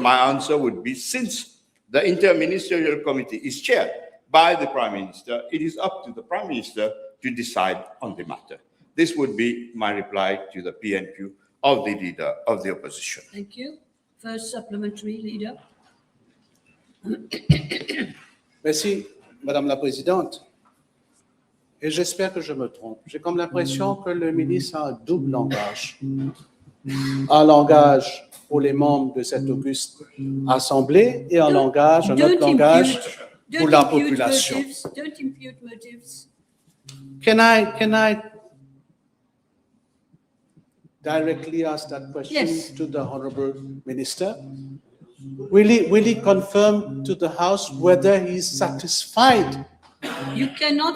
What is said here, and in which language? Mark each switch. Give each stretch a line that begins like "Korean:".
English: My answer would be, since the interministerial committee is chaired by the Prime Minister, it is up to the Prime Minister to decide on the matter. This would be my reply to the PNQ of the leader of the opposition. Thank you. First supplementary, leader.
French: Merci, Madame la Présidente. Et j'espère que je me trompe. J'ai comme l'impression que le ministre a un double langage. Un langage pour les membres de cette auguste assemblée et un autre langage pour la population.
English: Don't impute motives. Can I directly ask that question Yes. to the Honorable Minister? Will he confirm to the House whether he is satisfied You cannot